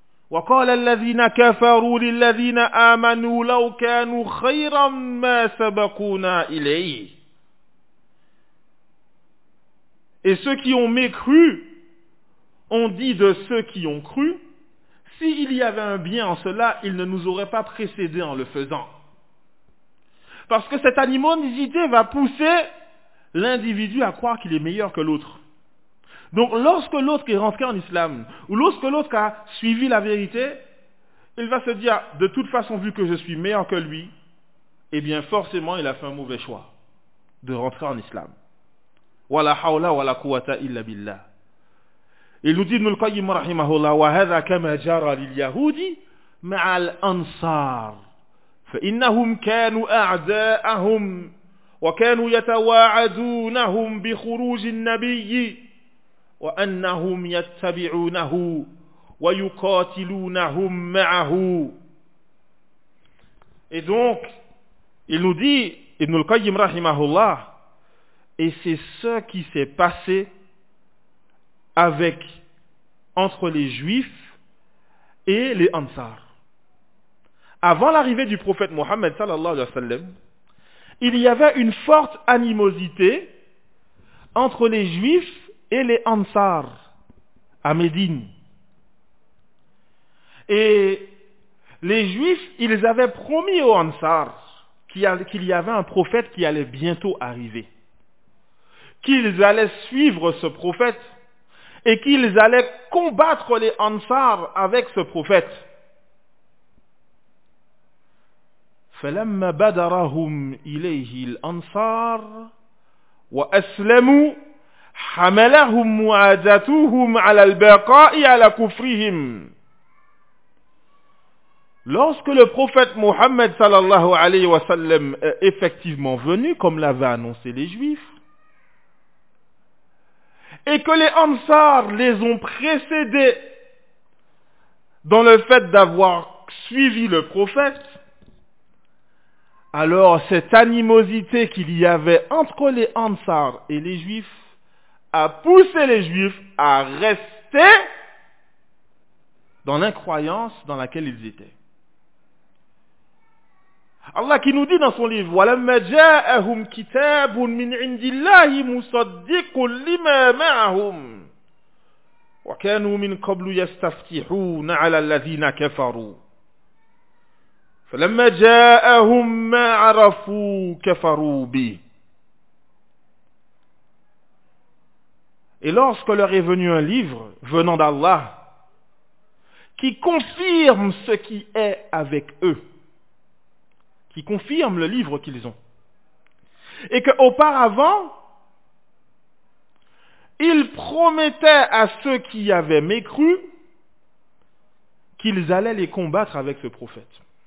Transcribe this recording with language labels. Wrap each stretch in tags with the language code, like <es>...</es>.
<ar>وقال الذين كفروا للذين آمنوا لو كانوا خيرا ما سبقونا إليه.</ar> <fr>Et ceux qui ont mécru ont dit de ceux qui ont cru, s'il y avait un bien en cela, ils ne nous auraient pas précédés en le faisant. Parce que cette animosité va pousser l'individu à croire qu'il est meilleur que l'autre. Donc lorsque l'autre est rentré en islam, ou lorsque l'autre a suivi la vérité, il va se dire, de toute façon, vu que je suis meilleur que lui, eh bien forcément il a fait un mauvais choix de rentrer en islam.</fr> <ar>Wala hawla wala quwwata illa billah.</ar> <fr>Il nous dit,</fr> <ar>Nulkayim rahimahullah, wa hadha kama jara lil yahudi ma'a al ansar. فإنهم كانوا أعداءهم وكانوا يتواعدونهم بخروج النبي وأنهم يتبعونه ويقاتلونهم معه.</ar> <fr>Et donc, il nous dit, Ibn al-Qayyim rahimahullah, et c'est ce qui s'est passé avec, entre les Juifs et les Ansar. Avant l'arrivée du prophète Mohammed sallallahu alayhi wa sallam, il y avait une forte animosité entre les Juifs et les Ansar à Médine. Et les Juifs, ils avaient promis aux Ansar qu'il y avait un prophète qui allait bientôt arriver, qu'ils allaient suivre ce prophète et qu'ils allaient combattre les Ansar avec ce prophète.</fr> <ar>فلما بدرهم إليه الأنصار وأسلموا حملهم معاداتهم على البقاء على كفرهم.</ar> <fr>Lorsque le prophète Mohammed sallallahu alayhi wa sallam est effectivement venu, comme l'avaient annoncé les Juifs, et que les Ansar les ont précédés dans le fait d'avoir suivi le prophète, alors cette animosité qu'il y avait entre les Ansar et les Juifs a poussé les Juifs à rester dans l'incroyance dans laquelle ils étaient. Allah qui nous dit dans son livre,</fr> <ar>وَلَمَّ جَاءَهُمْ كِتَابٌ مِنْ عِنْدِ اللَّهِ مُصَدِّقٌ لِمَا مَعَهُمْ وَكَانُوا مِنْ قَبْلُ يَسْتَفْتِحُونَ عَلَى الَّذِينَ كَفَرُوا فلما جاءهم ما عرفوا كفروا به.</ar> <fr>Et lorsque leur est venu un livre venant d'Allah qui confirme ce qui est avec eux, qui confirme le livre qu'ils ont, et qu'auparavant ils promettaient à ceux qui avaient mécru qu'ils allaient les combattre avec le prophète.</fr>